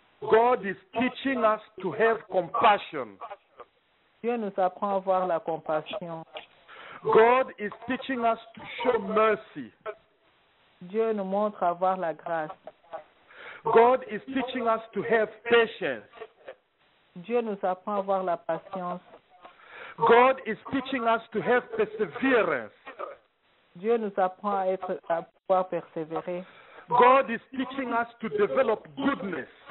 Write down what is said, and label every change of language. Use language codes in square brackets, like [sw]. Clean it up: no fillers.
[en] God is teaching us to have compassion. [fr] Dieu nous apprend à avoir la compassion. [en] God is teaching us to show mercy. [fr] Dieu nous montre à avoir la grâce. [en] God is teaching us to have patience. [fr] Dieu nous apprend à avoir la patience. [en] God is teaching us to have perseverance. [fr] Dieu nous apprend à pouvoir persévérer. [en] God is teaching us to develop goodness.